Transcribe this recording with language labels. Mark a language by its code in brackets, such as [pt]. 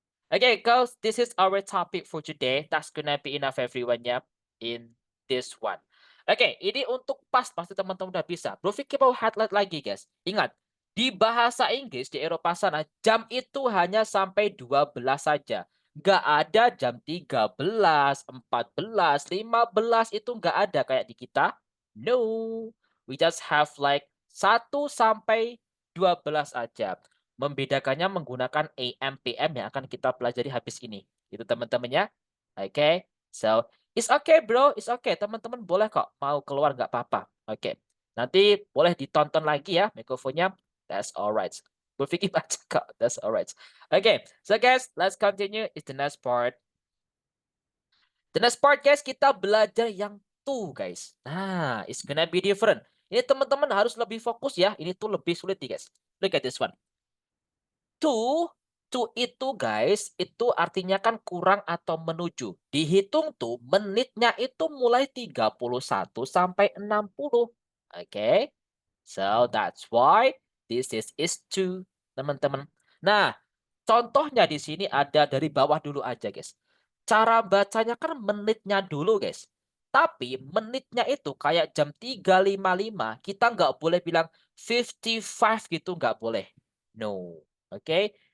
[en] Okay, guys, this is our topic for today. That's gonna be enough everyone ya in this one. [id] Okay, ini untuk pas pasti teman-teman udah bisa. Bro Vicky mau highlight lagi, guys. Ingat, di bahasa Inggris di Eropa sana jam itu hanya sampai 12 saja. Nggak ada jam 13, 14, 15 itu nggak ada kayak di kita. [en] No, we just have like 1 [id] sampai 12 aja. Membedakannya menggunakan AM, PM yang akan kita pelajari habis ini. Itu teman-temannya. [en] Oke, so it's okay bro, it's okay. [id] Teman-teman boleh kok mau keluar nggak apa-apa. Oke, nanti boleh ditonton lagi ya mikrofonnya. [en] That's alright. [id] Berpikir baca kok. [en] That's alright. Okay, so guys, let's continue. It's the next part. The next part guys, [id] kita belajar yang [en] to guys. Nah, it's gonna be different. [id] Ini teman-teman harus lebih fokus ya. Ini tuh lebih sulit nih guys. [en] Look at this one. [id] To itu guys, itu artinya kan kurang atau menuju. Dihitung tuh menitnya itu mulai 31 sampai 60. Okay. [en] So that's why this is to, teman-teman. [id] Nah, contohnya di sini ada dari bawah dulu aja, guys. Cara bacanya kan menitnya dulu, guys. Tapi menitnya itu kayak jam 3.55, kita nggak boleh bilang 55 gitu, nggak boleh. No. Oke.